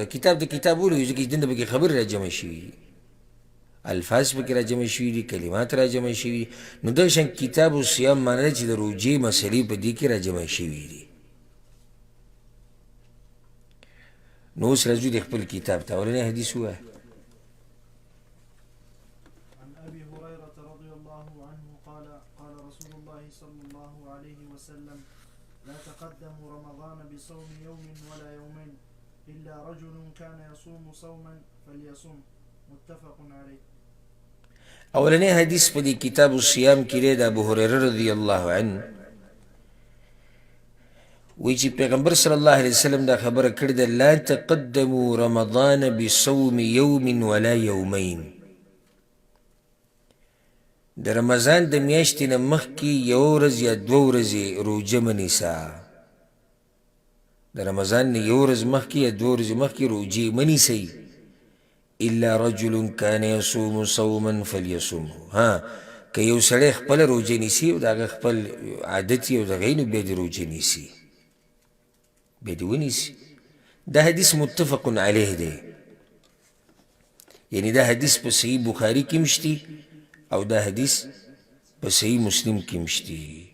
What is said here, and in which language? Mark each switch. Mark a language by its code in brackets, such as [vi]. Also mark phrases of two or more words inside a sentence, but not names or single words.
[ps] کتاب د کتاب ولوي ځکه چې دننه پکې خبرې راجمع شوي دي، الفاظ پکې راجمع شوي دي، کلمات راجمع شوي دي. نو دغه شان کتاب الصیام معنی ده چې د روجې مسلې په دې کې راجمع شوي دي. نو اوس راځو د خپل کتاب ته. اولنی حدیث ووایه. [ar] لا تقدموا رمضان بصوم يوم ولا يومين إلا رجل كان يصوم صوما فليصم متفق عليه. [ps] اولنی حدیث په دې کتاب الصیام کې دی د ابو هریره [ar] رضی الله عنه، [ps] وی چې پیغمبر [ar] صلی الله علیه وسلم [ps] دا خبره کړې ده، [ar] لا تقدموا رمضان بصوم يوم ولا يومين. [ps] د رمضان د میاشتې نه مخکې یو ورځ یا 2 ورځې روجه مه نیسه. د رمضان نه یو ورځ مخکې یا 2 ورځې مخکې روجې مه نیسئ. [ar] الا رجل كان يصوم صوما فليصمه. [ps] که یو سړی خپله روجه نیسي او د هغه خپل عادت یې او د هغې نو بیا دې روجه نیسي، بیا دې ونیسي. دا حدیث [ar] متفق علیه [ps] دی، یعنی دا حدیث په صحیح بخاری کې مشتی او دا حدیث په صحیح مسلم کې مشتی.